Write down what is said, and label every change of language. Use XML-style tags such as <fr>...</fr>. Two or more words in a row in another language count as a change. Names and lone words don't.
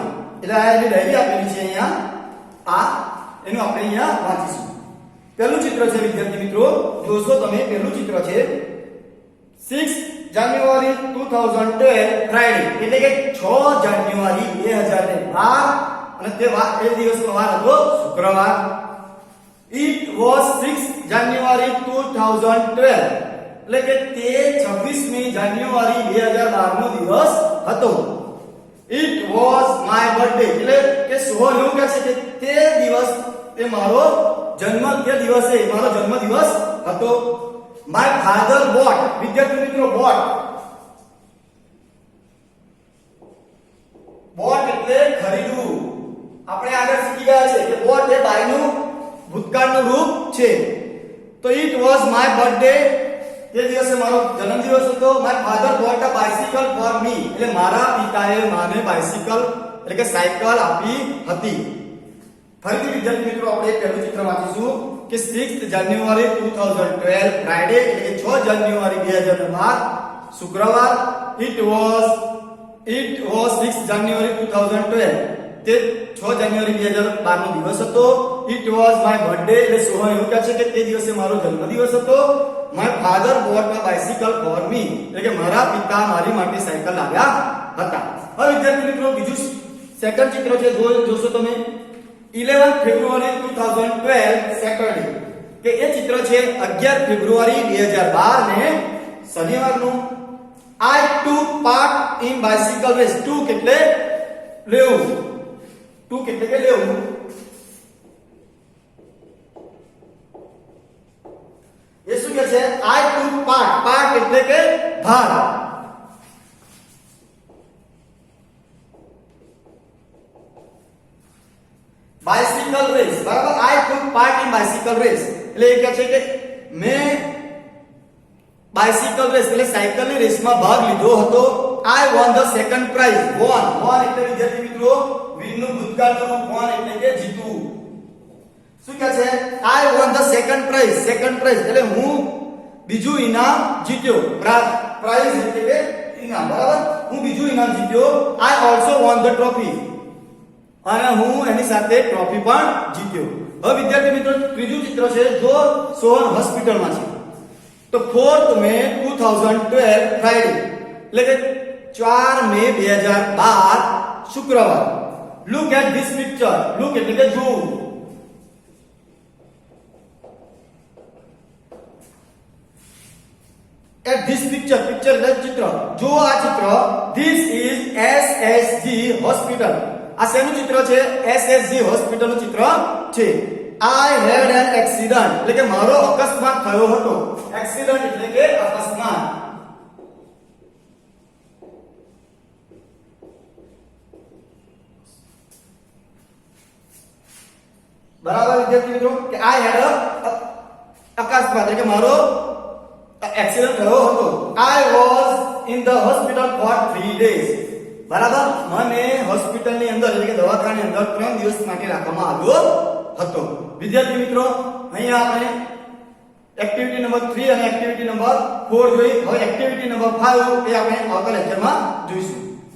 <gu>એટલે આ એની ડાયરી આપેલી છે અહીંયા. એનું આપણે અહીંયા વાંચીશું. પહેલું ચિત્ર છે વિદ્યાર્થી મિત્રો જોશો તમે. પહેલું ચિત્ર છે 6 જાન્યુઆરી 2012 ફ્રાઈડે એટલે કે 6 જાન્યુઆરી 2012 અને એ દિવસનો વાર હતો શુક્રવાર.</gu> <en>It was 6 January 2012</en> <gu>એટલે કે તે 26મી જાન્યુઆરી 2012 નો દિવસ હતો.</gu> <en>It was my birthday</en> <gu>એટલે કે સોહન એવું કહે છે કે તે દિવસે મારો જન્મદિવસ હતો.</gu> <en>My father bought</en> <gu>વિદ્યાર્થી મિત્રો bought એટલે ખરીદવું. આપણે આગળ શીખી ગયા છે કે bought એ બાયનું ભૂતકાળનું રૂપ છે. તો</gu> <en>it was my birthday</en> <gu>તે દિવસે મારો જન્મદિવસ હતો.</gu> <en>my father bought a bicycle for me</en> <gu>એટલે મારા પિતાએ મને બાઇસિકલ એટલે કે સાયકલ આપી હતી. ફરીથી વિદ્યાર્થી મિત્રો આપણે પહેલું ચિત્ર વાંચીશું કે 6 જાન્યુઆરી 2012 ફ્રાઈડે એટલે કે 6 જાન્યુઆરી 2012 શુક્રવાર.</gu> <en>it was</en> <gu>6 જાન્યુઆરી 2012 તે 6 જાન્યુઆરી 2012 નો દિવસ હતો.</gu> <en>It was my birthday</en> <gu>એટલે સોહન એવું કહે છે કે તે દિવસે મારો જન્મદિવસ હતો.</gu> <en>My father bought a bicycle for me</en> <gu>એટલે કે મારા પિતા મારી માટે સાયકલ લાવ્યા હતા. હવે વિદ્યાર્થી મિત્રો બીજું સેકન્ડ ચિત્ર છે જોશો તમે 11 ફેબ્રુઆરી 2012 સેટરડે કે એ ચિત્ર છે 11 ફેબ્રુઆરી 2012 ને શનિવારનું</gu> <en>I took part in bicycle race.</en> <gu>took એટલે લેવું, took એટલે કે લેવું. એ શું કહે છે?</gu> <en>I took part. part</en> <gu>એટલે કે ભાગ.</gu> <en>bicycle race બરાબર. I took part in bicycle race</en> <gu>એટલે એ કહે છે કે મેં</gu> <en>bicycle race</en> <gu>એટલે સાયકલની રેસમાં ભાગ લીધો હતો.</gu> <en>I won the second prize.</en> <gu>won એટલે વિદ્યાર્થી મિત્રો વિનનું ભૂતકાળનું રૂપ won એટલે કે જીતવું. શું કહે છે?</gu> <en>I won the second prize. second prize</en> <gu>એટલે હું બીજું ઇનામ જીત્યો. પ્રાઇઝ એટલે કે ઇનામ બરાબર. હું બીજું ઇનામ જીત્યો.</gu> <en>I also won the trophy</en> <gu>અને હું એની સાથે ટ્રોફી પણ જીત્યો. હવે વિદ્યાર્થી મિત્રો ત્રીજું ચિત્ર છે જો સોહન હોસ્પિટલમાં છે. તો 4th મે 2012 ફ્રાઈડે એટલે કે 4 મે 2012 શુક્રવાર.</gu> <en>look at this picture. look</en> <gu>એટલે કે જોવું.</gu> <en>at this picture. picture</en> <gu>એટલે ચિત્ર. જો આ ચિત્ર.</gu> <en>this is SSG hospital.</en> <gu>આ શેનું ચિત્ર છે? SSG હોસ્પિટલનું ચિત્ર છે.</gu> <en>I had an accident</en> <gu>એટલે કે મારો અકસ્માત થયો હતો. એક્સિડન્ટ એટલે કે અકસ્માત. બરાબર વિદ્યાર્થી મિત્રો કે</gu> <en>I had a</en> <gu>અકસ્માત એટલે કે મારો એક્સિડન્ટ થયો હતો.</gu> <en>I was in the hospital for 3 days બરાબર.</en> <gu>મને હોસ્પિટલની અંદર એટલે કે દવાખાનાની અંદર 3 દિવસ માટે રાખવામાં આવ્યો હતો. વિદ્યાર્થી મિત્રો અહીંયા આપણે</gu> <en>activity number</en> <gu>3 અને</gu> <en>activity number</en> <gu>4 જોઈ. હવે</gu> <en>activity number</en> <gu>5 એ આપણે આગળ લેક્ચરમાં જોઈશું.</gu>